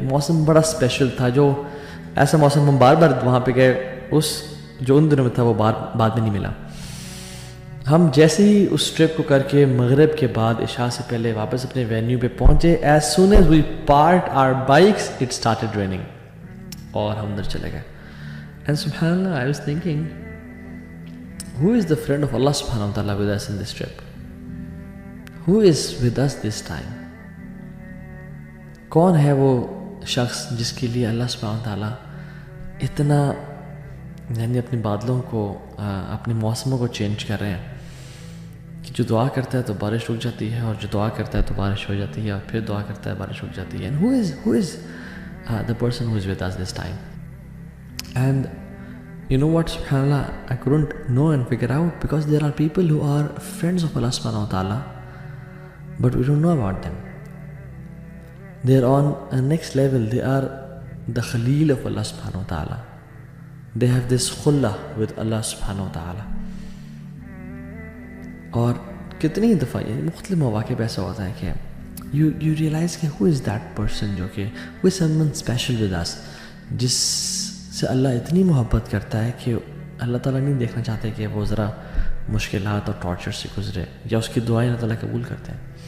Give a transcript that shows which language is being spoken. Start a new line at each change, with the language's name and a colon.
Urdu: موسم بڑا اسپیشل تھا, جو ایسا موسم ہم بار بار وہاں پہ گئے, اس جو ان دنوں میں تھا وہ بعد میں نہیں ملا. ہم جیسے ہی اس ٹرپ کو کر کے مغرب کے بعد عشاء سے پہلے واپس اپنے وینیو پہ پہنچے,
English: as soon as we parked our bikes it started raining,
Urdu: اور ہم اندر چلے گئے.
English: And سبحان اللہ, I was thinking who is the friend of Allah subhanahu wa ta'ala with us in this trip? Who is with us this time?
Urdu: کون ہے وہ شخص جس کے لیے اللہ سبحانہ تعالیٰ اتنا یعنی اپنے بادلوں کو اپنے موسموں کو چینج کر رہے ہیں کہ جو دعا کرتا ہے تو بارش رک جاتی ہے, اور جو دعا کرتا ہے تو بارش ہو جاتی ہے, اور پھر دعا کرتا ہے بارش رک جاتی ہے.
English: And who is the person who is with us this time? And you know what, subhanallah, I couldn't know and figure out, because there are people who are friends of Allah subhanahu wa ta'ala, but we don't know about them. They are on a next level. They are the Khalil of Allah subhanahu wa ta'ala. They have this khullah with Allah subhanahu wa ta'ala.
Urdu: اور کتنی دفعہ یہ مختلف مواقع پہ ایسا ہوتا ہے کہ
English: you realize
Urdu: کہ
English: who is that person,
Urdu: جو کہ
English: who is someone special with us,
Urdu: جس سے اللہ اتنی محبت کرتا ہے کہ اللہ تعالیٰ نہیں دیکھنا چاہتے کہ وہ ذرا مشکلات اور ٹارچر سے گزرے, یا اس کی دعائیں اللہ تعالیٰ قبول کرتے ہیں.